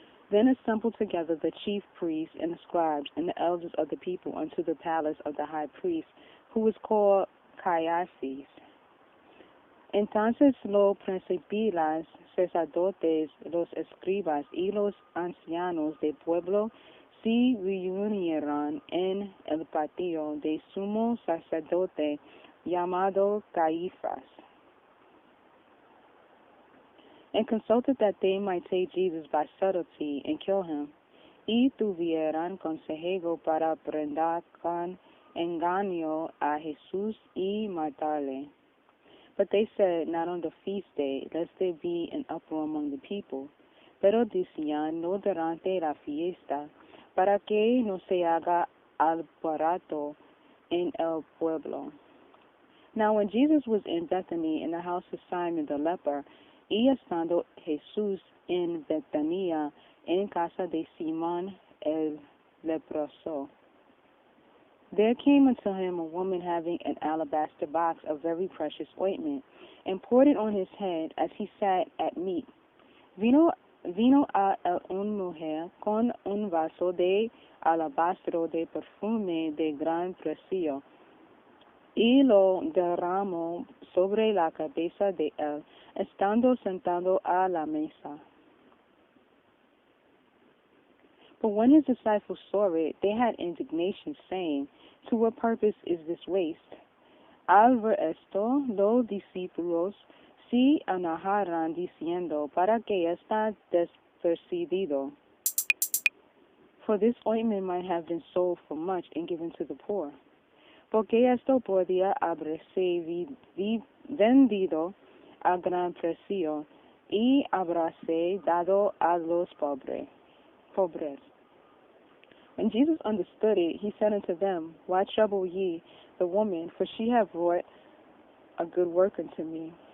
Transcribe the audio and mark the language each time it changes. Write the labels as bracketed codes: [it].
[en] Then assembled together the chief priests and the scribes and the elders of the people unto the palace of the high priest, who was called Caiaphas. [es] Entonces los principales sacerdotes, los escribas y los ancianos del pueblo se reunieron en el patio del sumo sacerdote llamado Caifás, [en] and consulted that they might take Jesus by subtlety and kill him, [es] y tuvieran consejo para prender con engaño a Jesús y matarle. [en] But they said, not on the feast day, lest there be an uproar among the people. [es] Pero decían, no durante la fiesta, para que no se haga alboroto en el pueblo. [en] Now when Jesus was in Bethany, in the house of Simon the leper, [es] y estando Jesús en Betania, en casa de Simón el leproso, [en] there came unto him a woman having an alabaster box of very precious ointment, and poured it on his head as he sat at meat. [es] Vino a él una mujer con un vaso de alabastro de perfume de gran precio, y lo derramó sobre la cabeza de él, estando sentado a la mesa. [en] But when his disciples saw it, they had indignation, saying, To what purpose is this waste? [es] Al ver esto, los discípulos se enojaron, diciendo, Para que está desperdicio. [en] For this ointment might have been sold for much and given to the poor. [es] Porque esto podía haberse vendido a gran precio y habráse dado a los pobres. [en] When Jesus understood it, he said unto them, Why trouble ye the woman? For she hath wrought a good work unto me.